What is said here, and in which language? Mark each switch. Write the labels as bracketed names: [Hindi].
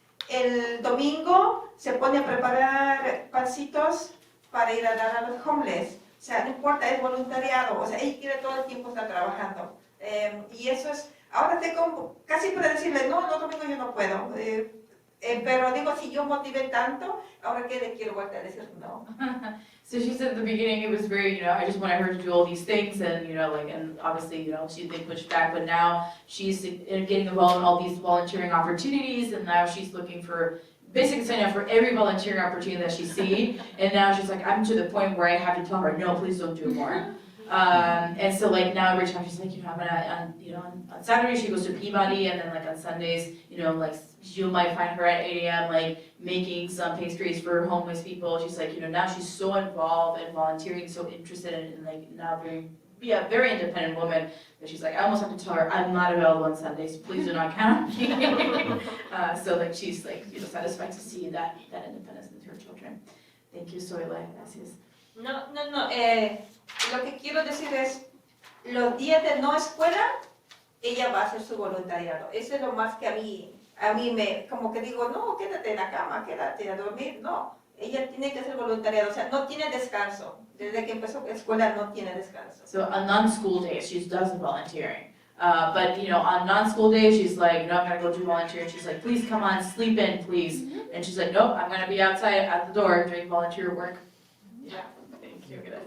[Spanish] El domingo se pone a preparar pancitos para ir a dar a los homeless. O sea, no importa, es voluntariado. O sea, ella quiere todo el tiempo estar trabajando. Y eso es, ahora tengo casi para decirle, no, los domingos yo no puedo. Pero digo, si yo motivé tanto, ahora que le quiero volver a decir no. [English] So she said at the beginning it was very, I just wanted her to do all these things and, and obviously, they pushed back, but now she's getting involved in all these volunteering opportunities and now she's looking for, basically signing up for every volunteering opportunity that she sees. And now she's like, I'm to the point where I have to tell her, no, please don't do more. And so now every time she's like, I'm gonna, on Saturday she goes to Peabody and then on Sundays, you might find her at 8 a.m. making some pastries for homeless people. She's like, now she's so involved and volunteering, so interested in now very independent woman that she's like, I almost have to tell her I'm not available on Sundays. Please do not count on me. So she's satisfied to see that independence in her children. Thank you, Zoila. [Spanish] Gracias. No. Lo que quiero decir es, los días de no escuela, ella va a hacer su voluntariado. Eso es lo más que a mí me, como que digo, no, quédate en la cama, quédate a dormir. No, ella tiene que hacer voluntariado, o sea, no tiene descanso. Desde que empezó la escuela no tiene descanso. [English] So on non-school days, she does the volunteering. But on non-school days, she's like, no, I'm gonna go do volunteering. She's like, please come on, sleep in, please. And she's like, nope, I'm gonna be outside at the door doing volunteer work. Yeah, thank you.